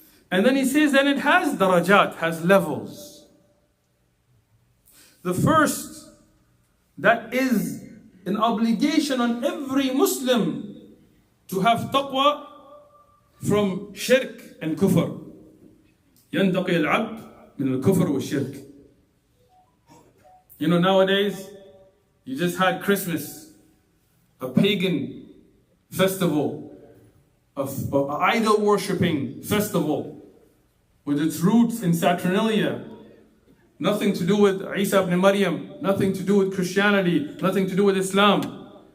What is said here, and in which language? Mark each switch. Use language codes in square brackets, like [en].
[en] And then he says that it has darajat, has levels. The first, that is an obligation on every Muslim to have taqwa from shirk and kufr. [ar] ينتقي العبد من الكفر والشرك. [en] You know, nowadays, you just had Christmas, a pagan festival, of idol worshipping festival, with its roots in Saturnalia. Nothing to do with Isa ibn Maryam, nothing to do with Christianity, nothing to do with Islam.